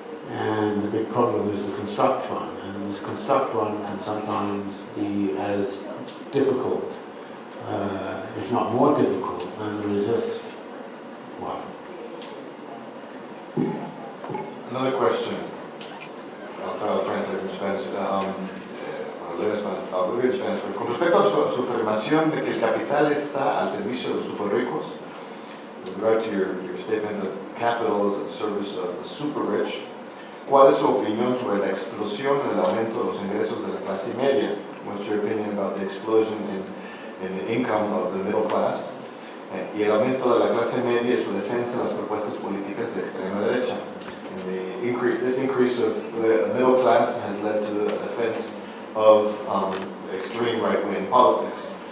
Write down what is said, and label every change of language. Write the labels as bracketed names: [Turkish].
[English] And the big problem is the construct one. And this construct one can sometimes be as difficult, if not more difficult, than the resist one. Another question. I'll translate in Spanish. [Spanish] Con respecto a su afirmación de que el capital está al servicio de los super ricos, [English] with regard to your statement that capital is at the service of the super rich, [Spanish] ¿cuál es su opinión sobre la explosión en el aumento de los ingresos de la clase media? [English] What's your opinion about the explosion in the income of the middle class? [Spanish] Y el aumento de la clase media y su defensa de las propuestas políticas de extrema derecha. [English] And this increase of the middle class has led to the defense of extreme right-wing politics.